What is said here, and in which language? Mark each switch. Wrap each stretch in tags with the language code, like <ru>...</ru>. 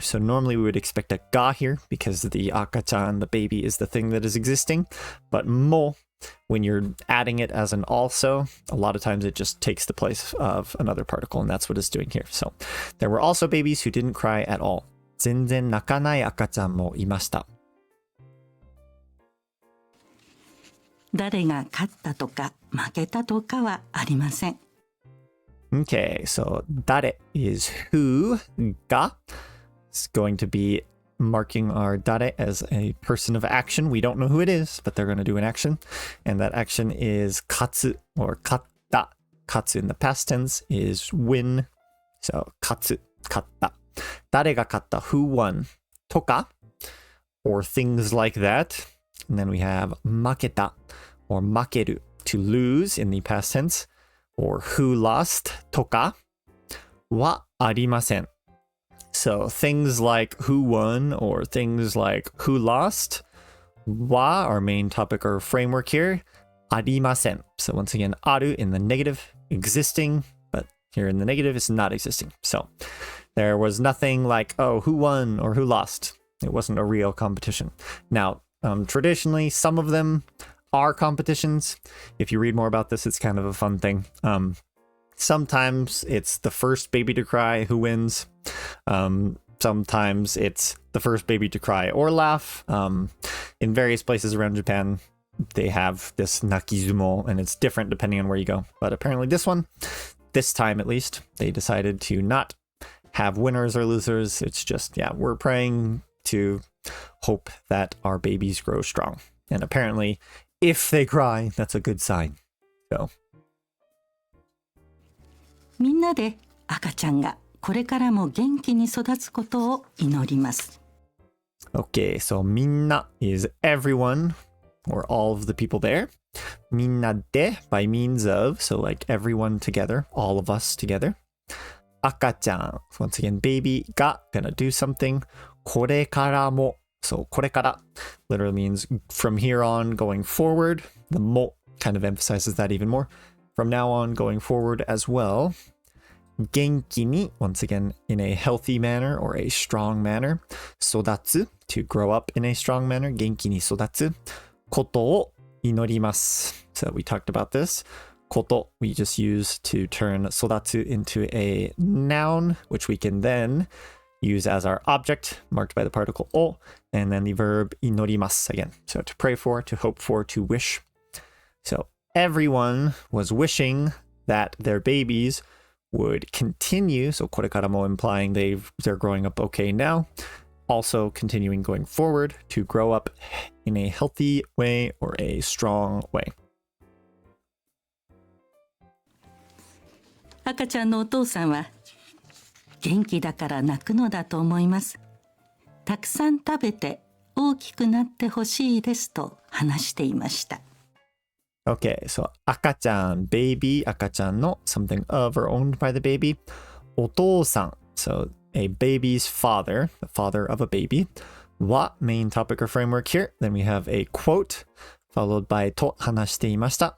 <en>So normally we would expect a ga here because the akachan, the baby, is the thing that is existing. But mo, when you're adding it as an also, a lot of times it just takes the place of another particle, and that's what it's doing here. So there were also babies who didn't cry at all.</en> <ja>全然泣かない赤ちゃんもいました。誰が勝ったとか負けたとかはありません。</ja> <en>Okay, so 誰 is who, ga is going to be marking our 誰 as a person of action. We don't know who it is, but they're going to do an action. And that action is 勝つ or 勝った. 勝つ in the past tense is win.</en> <ja>So 勝つ, 勝った. 誰が勝った</ja> <en>who won とか or things like that. And then we have 負けた or 負ける to lose in the past tense. Or who lost</en> <ja>とかはありません.</ja> <en>So things like who won or things like who lost は our main topic or framework here ありません. So once again ある in the negative, existing, but here in the negative it's not existing. So there was nothing like oh who won or who lost. It wasn't a real competition. Now traditionally some of them are competitions. If you read more about this, it's kind of a fun thing. Sometimes it's the first baby to cry who wins. Sometimes it's the first baby to cry or laugh. In various places around Japan, they have this nakizumo, and it's different depending on where you go. But apparently this time at least, they decided to not have winners or losers. It's just, yeah, we're praying to hope that our babies grow strong. And apparently, if they cry, that's a good sign. So.</en> <ja>みんなで赤ちゃんがこれからも元気に育つことを祈ります。</ja> <en>Okay, so みんな is everyone or all of the people there. みんなで by means of, so like everyone together, all of us together. 赤ちゃん, once again, baby が gonna do something.</en> <ja>これからも.</ja> <en>So これから literally means from here on going forward. The mo kind of emphasizes that even more. From now on going forward as well. 元気に once again in a healthy manner or a strong manner. 育つ to grow up in a strong manner.</en> <ja>元気に育つことを祈ります.</ja> <en>So we talked about this. こと we just use to turn 育つ into a noun, which we can then use as our object marked by the particle o, and then the verb inorimasu again. So to pray for, to hope for, to wish. So everyone was wishing that their babies would continue. So これからも implying they're growing up okay now. Also continuing going forward to grow up in a healthy way or a strong way.</en> <ja>赤ちゃんのお父さんは元気だから泣くのだと思います。たくさん食べて大きくなってほしいですと話していました。</ja> <en>Okay, so 赤ちゃん baby 赤ちゃんの something of or owned by the baby. お父さん so a baby's father, the father of a baby. は main topic or framework here. Then we have a quote followed by</en> <ja>と話していました.</ja>